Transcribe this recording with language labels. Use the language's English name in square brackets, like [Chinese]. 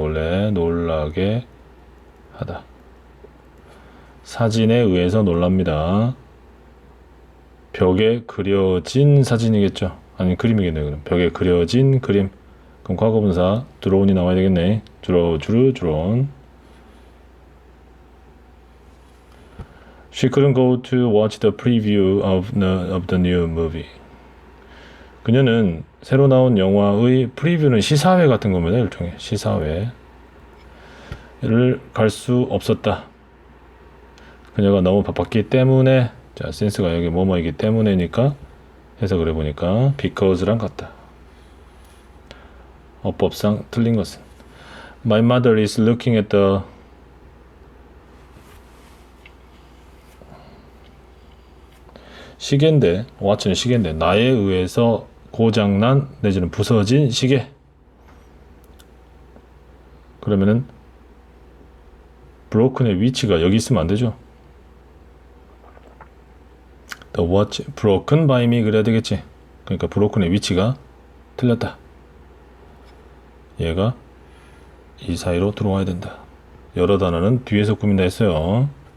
[Korean] 원래 놀라게 하다. 사진에 의해서 놀랍니다. 벽에 그려진 사진이겠죠. 아니 그림이겠네요. 그럼 벽에 그려진 그림. 그럼 과거분사 드로운이 나와야 되겠네. 드로운. [English] She couldn't go to watch the preview of the new movie. [Korean] 그녀는 새로 나온 영화의 프리뷰는 시사회 같은 겁니다. 일종의 시사회를 갈 수 없었다. 그녀가 너무 바빴기 때문에. 자, since가 여기 뭐뭐이기 때문에니까 해석을 해보니까 because랑 같다. 어법상 틀린 것은 [English] My mother is looking at the [Korean] 시계인데 watch는 시계인데 나에 의해서 고장난 내지는 부서진 시계. 그러면은 broken의 위치가 여기 있으면 안 되죠. [English] The watch broken by me [Korean] 그래야 되겠지. 그러니까 broken의 위치가 틀렸다. 얘가 이 사이로 들어와야 된다. 여러 단어는 뒤에서 꾸민다 했어요.